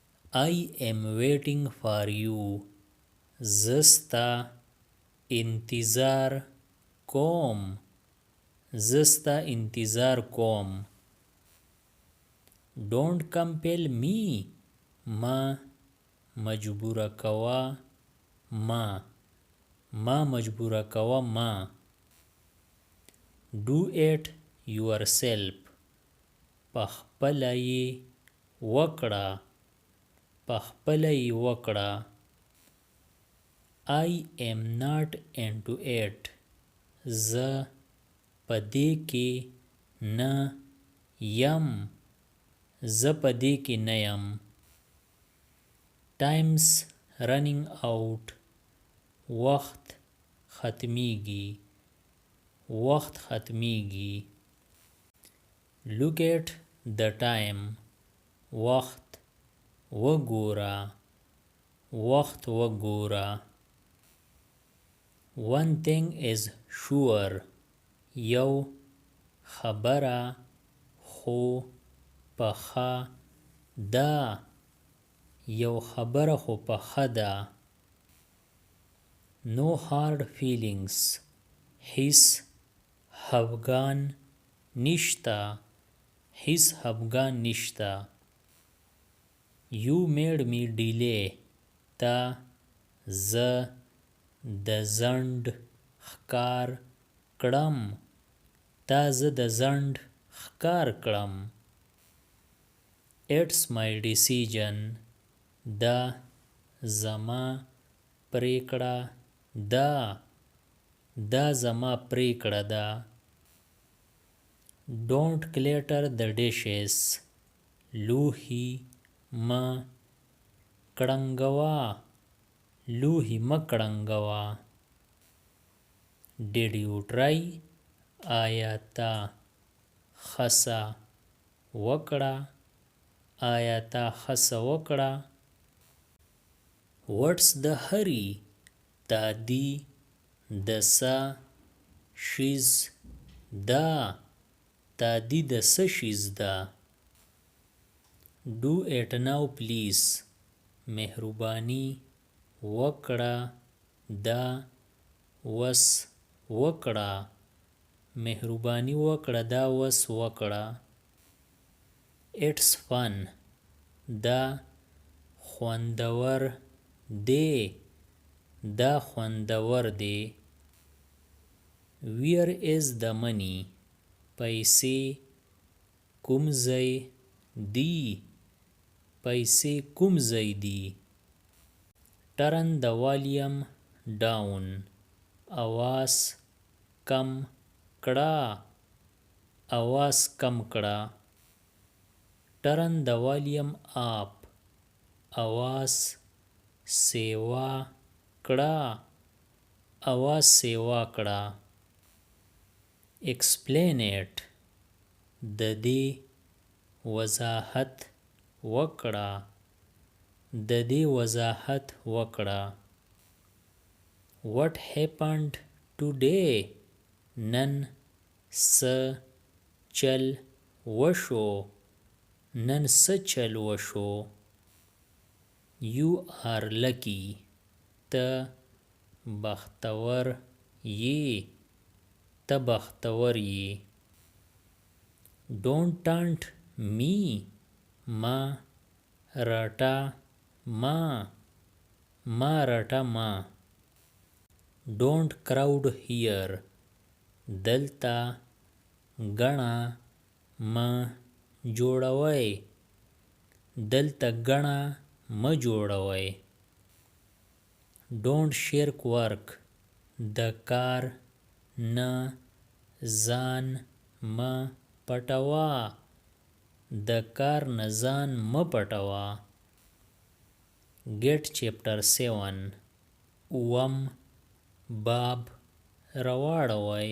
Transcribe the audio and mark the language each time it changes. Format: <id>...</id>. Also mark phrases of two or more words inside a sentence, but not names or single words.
<en>I am waiting for you.</en> <ps>زستا انتظار کوم. زستا انتظار کوم.</ps> <en>Don't compel me.</en> <ps>ما مجبور کوا. ما مجبور کوا ما.</ps> <en>Do it yourself.</en> <ps>پخپله یې وکړه. پخپله یې وکړه.</ps> <en>I am not into it.</en> <ps>زه په دې کې نه یم. زه په دې کې نه یم.</ps> <en>Time's running out.</en> <ps>وخت ختمیږي. وخت ختمیږي.</ps> <en>Look at the time.</en> <ps>وخت وګوره. وخت وګوره.</ps> <en>One thing is sure.</en> <ps>یو خبره خو پخه ده. یو خبره خو پخه ده.</ps> <en>No hard feelings.</en> <ps>هیڅ خفګان نشته. هیڅ خفګان نشته.</ps> <en>You made me delay.</en> <ps>تا زه د ځنډ ښکار کړم. تا زه د ځنډ ښکار کړم.</ps> <en>It's my decision.</en> <ps>دا زما پریکړه ده. دا زما پریکړه ده.</ps> <en>Don't clutter the dishes.</en> <ps>لوښي مه کړنګوه. لوښي مه کړنګوه.</ps> <en>Did you try.</en> <ps>آیا تا هڅه وکړه. آیا تا هڅه وکړه.</ps> <en>What's the hurry.</en> <ps>تادي د څه شیز ده. تادي د څه شیز ده.</ps> <en>Do it now please.</en> <ps>مهرباني وکړه. دا وس وکړه. مهرباني وکړه. دا وس وکړه.</ps> <en>It's fun.</en> <ps>دا خوندور دی. دا خوندور دی.</ps> <en>Where is the money.</en> <ps>پیسې کوم ځای دي. پیسې کوم ځای دي.</ps> <en>Turn the volume down.</en> <ps>اواز کم کړه. اواز کم کړه.</ps> <en>Turn the volume up.</en> <ps>اواز سیوا کړه. اواز سیوا کړه.</ps> <en>Explain it.</en> <ps>د دې وضاحت وکړه. د دې وضاحت وکړه.</ps> <en>What happened today.</en> <ps>نن څه چل وشو. نن څه چل وشو.</ps> <en>You are lucky.</en> <ps>ته بختور یې. ته بختور یې.</ps> <en>Don't taunt me.</en> <ps>ما رټه ما. ما رټه ما.</ps> <en>Don't crowd here.</en> <ps>دلته ګڼه مه جوړوئ. دلته ګڼه مه جوړوئ.</ps> <en>Don't shirk work.</en> <ps>د کار نه ځان مه پټوه. د کار نه ځان مه پټوه.</ps> <en>Get chapter 7.</en> <ps>اووم باب راواړوئ.</ps>